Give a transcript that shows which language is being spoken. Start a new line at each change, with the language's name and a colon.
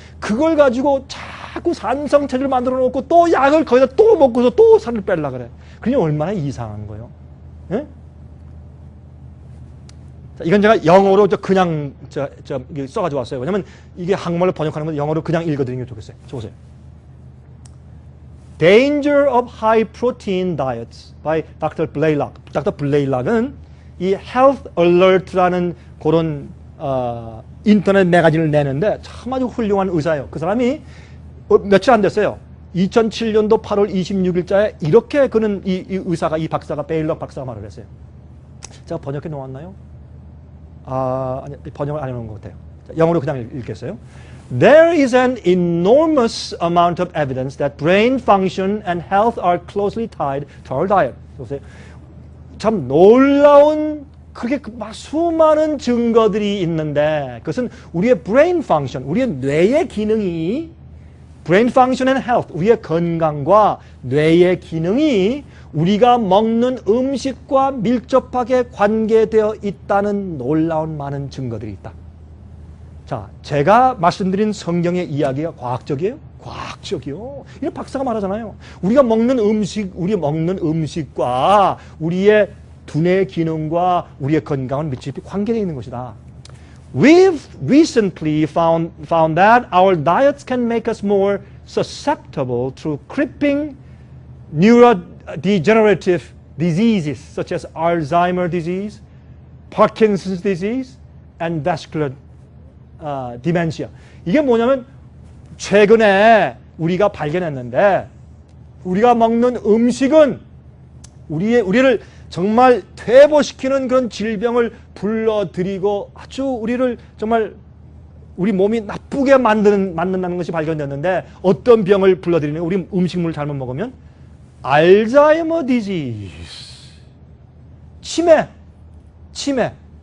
Korean: 그걸 가지고 자꾸 산성 체질을 만들어 놓고 또 약을 거기다 또 먹고서 또 살을 빼려고 그래. 그게 얼마나 이상한 거예요. 예? 자, 이건 제가 영어로 그냥 써가지고 왔어요. 왜냐면 이게 한국말로 번역하는 건 영어로 그냥 읽어드리는 게 좋겠어요. 저 보세요.
English: Danger of High Protein Diets by Dr. Blaylock. Dr.
Korean: Blaylock은 이 Health Alert라는 그런 인터넷 매거진을 내는데 참 아주 훌륭한 의사예요. 그 사람이 며칠 안 됐어요. 2007년도 8월 26일자에 이렇게 그는 이 의사가, 이 박사가, 베일럭 박사가 말을 했어요. 제가 번역해 놓았나요? 아니, 번역을 안 해놓은 것 같아요. 영어로 그냥 읽겠어요.
English: There is an enormous amount of evidence that brain function and health are closely tied to our diet.
Korean: 보세요. 참 놀라운 그렇게 수많은 증거들이 있는데 그것은 우리의
English: brain function,
Korean: 우리의 뇌의 기능이
English: brain function and health,
Korean: 우리의 건강과 뇌의 기능이 우리가 먹는 음식과 밀접하게 관계되어 있다는 놀라운 많은 증거들이 있다. 자, 제가 말씀드린 성경의 이야기가 과학적이에요? 과학적이요. 이런 박사가 말하잖아요. 우리가 먹는 음식과 우리의 두뇌 기능과 우리의 건강은 밀접히 관계되어 있는 것이다.
English: We've recently found that our diets can make us more susceptible to creeping neurodegenerative diseases such as Alzheimer's disease, Parkinson's disease, and vascular dementia.
Korean: 이게 뭐냐면 최근에 우리가 발견했는데 우리가 먹는 음식은 우리를 정말 퇴보시키는 그런 질병을 불러들이고 아주 우리를 정말 우리 몸이 나쁘게 만든다는 것이 발견됐는데 어떤 병을 불러들이는 우리 음식물을 잘못 먹으면 알츠하이머 디지즈, 치매.